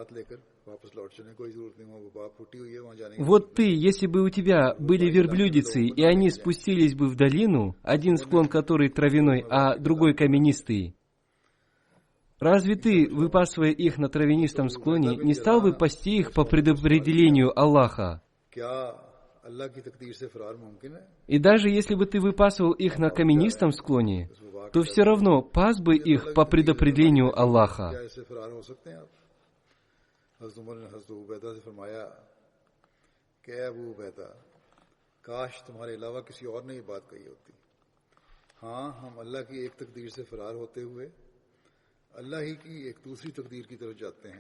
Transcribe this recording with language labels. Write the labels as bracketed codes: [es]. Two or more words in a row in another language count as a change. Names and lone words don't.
[ru] Вот ты, если бы у тебя были верблюдицы, и они спустились бы в долину, один склон которой травяной, а другой каменистый, разве ты, выпасывая их на травянистом склоне, не стал бы пасти их по предопределению Аллаха? [ur] اللہ کی تقدیر سے فرار ممکن ہے. [ru] И даже если бы ты выпасывал их на каменистом склоне, то все равно пас бы их по предопределению Аллаха. [ur] کیا اس سے فرار ہو سکتے ہیں آپ؟ حضرت عمر نے حضرت ابو عبیدہ سے فرمایا کہ اے ابو عبیدہ، کاش تمہارے علاوہ کسی اور نے یہ بات کہی ہوتی. ہاں، ہم اللہ کی ایک تقدیر سے فرار ہوتے ہوئے اللہ ہی کی ایک دوسری تقدیر کی طرف جاتے ہیں.